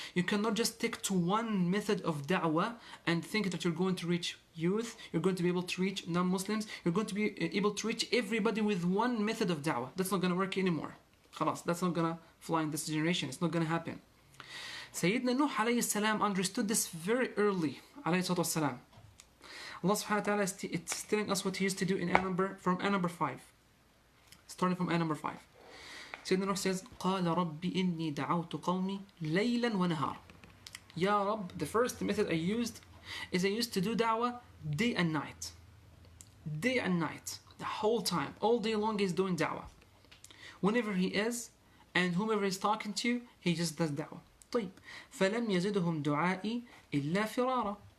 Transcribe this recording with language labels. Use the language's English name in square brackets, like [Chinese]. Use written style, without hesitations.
[English] You cannot just stick to one method of da'wah and think that you're going to reach youth, you're going to be able to reach non-Muslims, you're going to be able to reach everybody with one method of da'wah. That's not going to work anymore. Khalas, that's not going to fly in this generation. It's not going to happen. Sayyidina Nuh alayhi salam understood this very early, alayhi salatu wasalam. Allah subhanahu wa ta'ala it's telling us what He used to do in Ayah Number, from Ayah Number 5. Starting from Ayah Number 5. Sayyidina Nuh says, [Arabic] قَالَ رَبِّ إِنِّي دَعَوْتُ قَوْمِي لَيْلًا وَنَهَارًا. [English] Ya Rabb, the first method I used is I used to do da'wah day and night. Day and night. The whole time. All day long he's doing da'wah. Whenever he is, and whomever is talking to, he just does da'wah. [Arabic] طيب. فَلَمْ يَزِدُهُمْ دُعَائِي إِلَّا فِرَارًا.